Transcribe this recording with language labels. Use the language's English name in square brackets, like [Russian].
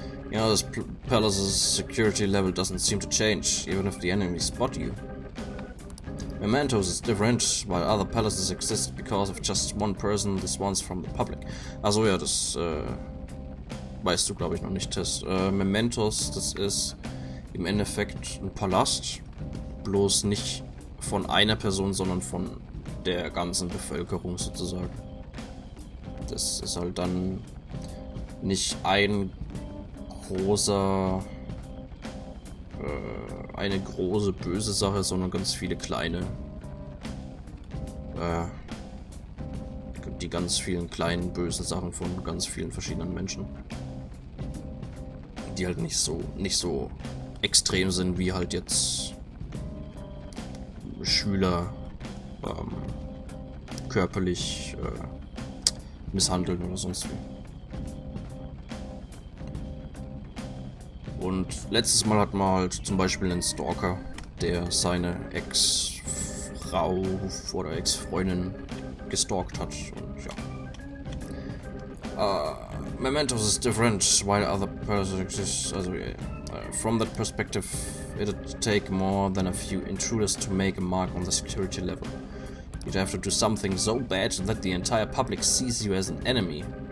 [English] You know, this palace's security level doesn't seem to change, even if the enemies spot you. Mementos is different, while other palaces exist because of just one person, this one's from the public. [German] Also ja, das weißt du, glaube ich, noch nicht, Tess. Mementos, das ist im Endeffekt ein Palast, bloß nicht von einer Person, sondern von der ganzen Bevölkerung sozusagen. Das ist halt dann nicht ein großer, eine große böse Sache, sondern ganz viele kleine, die ganz vielen kleinen bösen Sachen von ganz vielen verschiedenen Menschen, die halt nicht so extrem sind wie halt jetzt Schüler körperlich misshandeln oder sonst wie. Und letztes Mal hatten wir halt zum Beispiel einen Stalker, der seine Ex-Frau oder Ex-Freundin gestalkt hat. Und ja. [English] Mementos is different, while other persons exist. Also, from that perspective, it'd take more than a few intruders to make a mark on the security level. You'd have to do something so bad that the entire public sees you as an enemy.